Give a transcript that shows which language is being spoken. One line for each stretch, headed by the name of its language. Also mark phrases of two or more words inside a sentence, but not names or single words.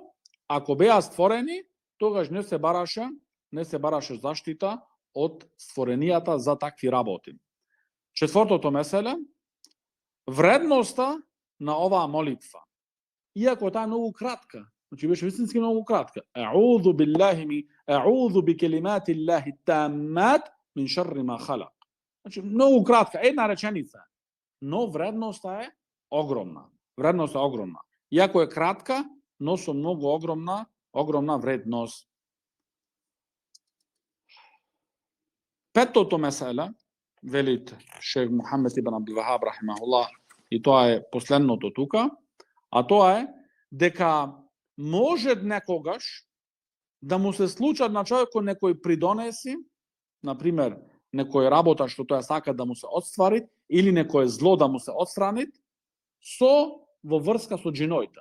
Macedonian: Ако беа створени, тогаш не се бараше заштита од створенијата за такви работи. Четвртото меселе, вредноста на оваа молитва. Иако таа е многу кратка, значи беше вистински многу кратка.
Arabic: أعوذ بكلمات الله التامات من شر ما خلق.
Macedonian: Значи многу кратка, една реченица. Но вредноста е огромна. Иако е кратка, но со многу огромна вредност. Петото месела, велит шейх Мухамед ибн Абдул Вахаб рахимахуллах, и тоа е последното тука, а тоа е дека може некогаш да му се случат на човекот некој придонеси, например, некој работа што тоа сака да му се отствари, или некој зло да му се отстрани, со во врска со джиноите.